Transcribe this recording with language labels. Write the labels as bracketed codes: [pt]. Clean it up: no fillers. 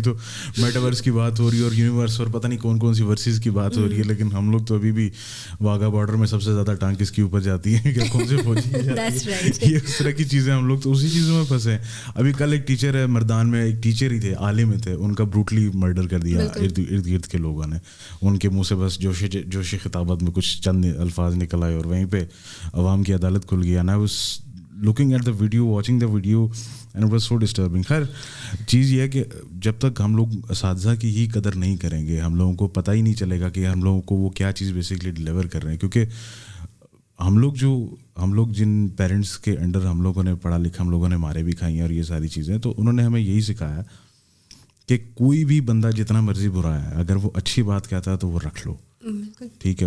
[ur] ابھی تو میٹاورس کی بات ہو رہی ہے اور یونیورس اور پتہ نہیں کون کون سی ورسز کی بات ہو رہی ہے, لیکن ہم لوگ تو ابھی بھی واگا بارڈر میں سب سے زیادہ ٹانگ کس کے اوپر جاتی ہے کہ کون سے فوجی جاتی ہے, یہ اس طرح کی چیزیں. ہم لوگ تو اسی چیزوں میں پھنسے ہیں. ابھی کل ایک ٹیچر ہے مردان میں, ایک ٹیچر ہی تھے, عالم تھے, ان کا بروٹلی مرڈر کر دیا ارد گرد کے لوگوں نے. ان کے منہ سے بس جوش خطابت میں کچھ چند الفاظ نکل آئے اور وہیں پہ عوام کی عدالت کھل گیا. [en] نا was looking at the video, watching the video, and it was so disturbing. [ur] خیر چیز یہ ہے کہ جب تک ہم لوگ اساتذہ کی ہی قدر نہیں کریں گے, ہم لوگوں کو پتہ ہی نہیں چلے گا کہ ہم لوگوں کو وہ کیا چیز بیسکلی ڈلیور کر رہے ہیں. کیونکہ ہم لوگ جن پیرنٹس کے انڈر ہم لوگوں نے پڑھا لکھا, ہم لوگوں نے مارے بھی کھائی ہیں اور یہ ساری چیزیں, تو انہوں نے ہمیں یہی سکھایا کہ کوئی بھی بندہ جتنا مرضی برا ہے, اگر وہ اچھی بات کہتا ہے تو وہ رکھ لو, ٹھیک ہے.